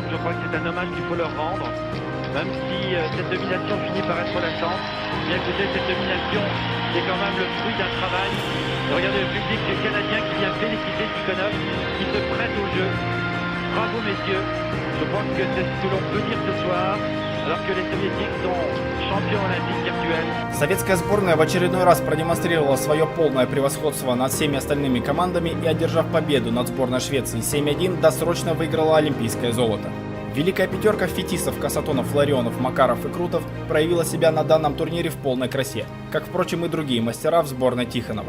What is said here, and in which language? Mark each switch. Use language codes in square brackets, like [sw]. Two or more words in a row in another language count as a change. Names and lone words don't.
[fr] Je crois que c'est un hommage qu'il faut leur rendre. Même si cette domination finit par être lassante, bien écoutez, cette domination, c'est quand même le fruit d'un travail. Regardez le public canadien qui vient féliciter Tikhonov, qui se prête au jeu. Bravo messieurs, je crois que c'est ce que l'on peut dire ce soir, alors que les Soviétiques sont champions olympiques virtuels. [ru] Советская сборная в очередной раз продемонстрировала свое полное превосходство над всеми остальными командами и, одержав победу над сборной Швеции 7-1, досрочно выиграла олимпийское золото. Великая пятерка фетисов, Касатонов, Ларионов, Макаров и Крутов проявила себя на данном турнире в полной красе, как, впрочем, и другие мастера в сборной Тихонова.